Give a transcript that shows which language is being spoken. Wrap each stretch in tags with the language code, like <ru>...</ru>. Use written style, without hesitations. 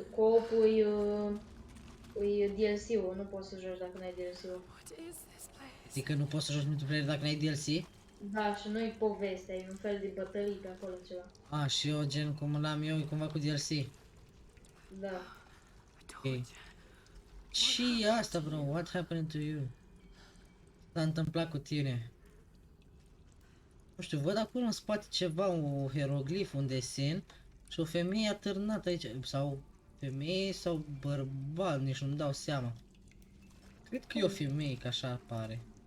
<ro>Co-op-ul e DLC-ul, nu poți să joci dacă n-ai DLC-ul. Adică nu poți să joci multiplayer dacă n-ai DLC? Da, și nu-i povestea, e un fel de bătălii pe acolo ceva. A, și eu gen cum l-am eu, e cumva cu DLC. Da. Ok. Și asta,</ro> <en>bro, what happened to you?</en> <ro>S-a întâmplat cu tine? Nu știu, văd acolo în spate ceva, un hieroglif, un desen și o femeie atârnată aici, sau femeie sau bărbat, nici nu-mi dau seama. Cred că e o femeie, că așa apare.</ro>